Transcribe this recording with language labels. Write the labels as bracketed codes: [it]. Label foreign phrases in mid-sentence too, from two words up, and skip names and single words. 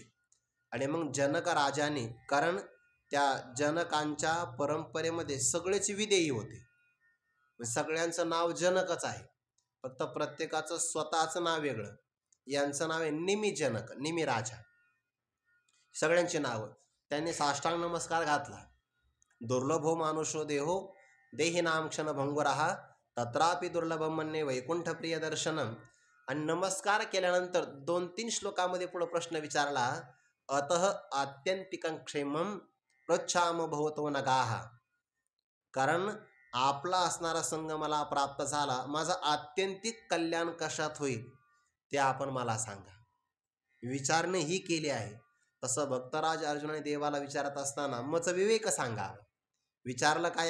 [mr] आणि मग जनक राजाने, कारण त्या जनकांच्या परंपरेमध्ये सगळेच विदेयी होते, सगळ्यांचं नाव जनकच आहे, फक्त प्रत्येकाचं स्वतःचं नाव वेगळं. यांचं नाव आहे निमी जनक, निमी राजा, सगळ्यांची नावं. त्यांनी साष्टांग नमस्कार घातला. [sa] दुर्लभो मानुषो देहो देही नाम क्षण भंगुराहा तत्रापि दुर्लभम मन्ये वैकुंठ प्रिय दर्शनम. [mr] आणि नमस्कार केल्यानंतर 2-3 श्लोकामध्ये पुढे प्रश्न विचारला, [sa] अतः आत्यंतिकं क्षेमं पृच्छाम भवतो नगाहा. [mr] कारण आपला असणारा संग मला प्राप्त झाला, माझं आत्यंतिक कल्याण कशात होईल ते आपण मला सांगा. विचारणे ही केली आहे. तसं भक्तराज अर्जुनाने देवाला विचारत असताना मच विवेक सांगा. विचारलं काय?